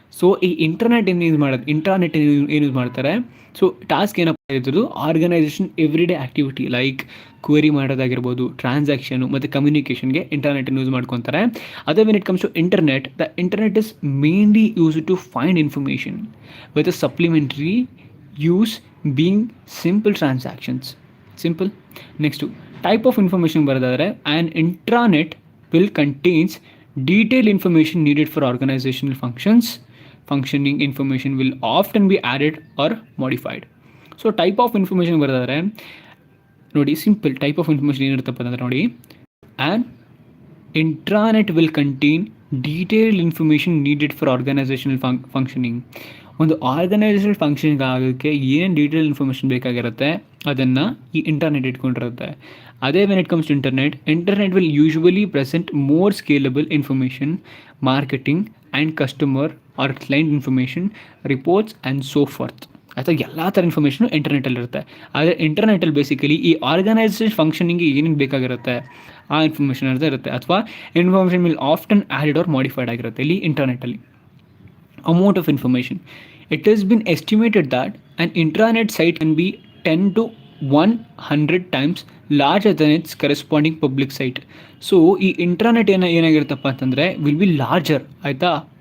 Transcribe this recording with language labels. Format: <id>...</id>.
<kn>So ಈ internet ಏನು use ಮಾಡ್ತಾರೆ. ಸೊ ಟಾಸ್ಕ್ ಏನಪ್ಪ ಇದ್ರದ್ದು organisation every day activity like query ಮಾಡೋದಾಗಿರ್ಬೋದು, ಟ್ರಾನ್ಸಾಕ್ಷನು ಮತ್ತು ಕಮ್ಯುನಿಕೇಷನ್ಗೆ ಇಂಟರ್ನೆಟನ್ನು ಯೂಸ್ ಮಾಡ್ಕೊತಾರೆ.</kn> <en>ಅದೇ when it comes to internet, the internet is mainly use to find information with a supplementary use being simple transactions. Simple. Next type of information ಬರೋದಾದರೆ an intranet will contains detailed information needed for organizational functioning information will often be added or modified. So type of information ಬರೋದಾದರೆ</en> <kn>ನೋಡಿ, simple type of information ಏನಿರುತ್ತಪ್ಪ ಅಂದರೆ ನೋಡಿ,</kn> <en>And intranet will contain detailed information needed for organizational functioning.</en> <kn>ಒಂದು organisational functioning ಆಗೋಕ್ಕೆ ಏನೇನು detail information ಬೇಕಾಗಿರುತ್ತೆ ಅದನ್ನು ಈ ಇಂಟರ್ನೆಟ್ ಇಟ್ಕೊಂಡಿರುತ್ತೆ.</kn> <en>ಅದೇ when it comes to internet will usually present more scalable information, marketing and customer or client information, reports and so forth.</en> <kn>ಅಥವಾ ಎಲ್ಲ ಥರ ಇನ್ಫಾರ್ಮೇಷನು ಇಂಟರ್ನೆಟಲ್ಲಿರುತ್ತೆ. ಆದರೆ ಇಂಟರ್ನೆಟಲ್ಲಿ ಬೇಸಿಕಲಿ ಈ ಆರ್ಗನೈಸೇಷನ್ ಫಂಕ್ಷನಿಂಗ್ಗೆ ಏನೇನು ಬೇಕಾಗಿರುತ್ತೆ ಆ ಇನ್ಫಾರ್ಮೇಷನ್ ಅಂತ ಇರುತ್ತೆ.</kn> <en>ಅಥವಾ information will often added or modified</en> <kn>ಆಗಿರುತ್ತೆ ಇಲ್ಲಿ ಇಂಟರ್ನೆಟಲ್ಲಿ.</kn> <en>Amount of information. It has been estimated that an intranet site can be 10 to 100 times larger than its corresponding public site.</en> <kn>So ಈ ಇಂಟ್ರಾನೆಟ್ ಏನಾಗಿರುತ್ತಪ್ಪ ಅಂತಂದರೆ</kn> <en>will be larger,</en> <kn>ಆಯಿತಾ.</kn>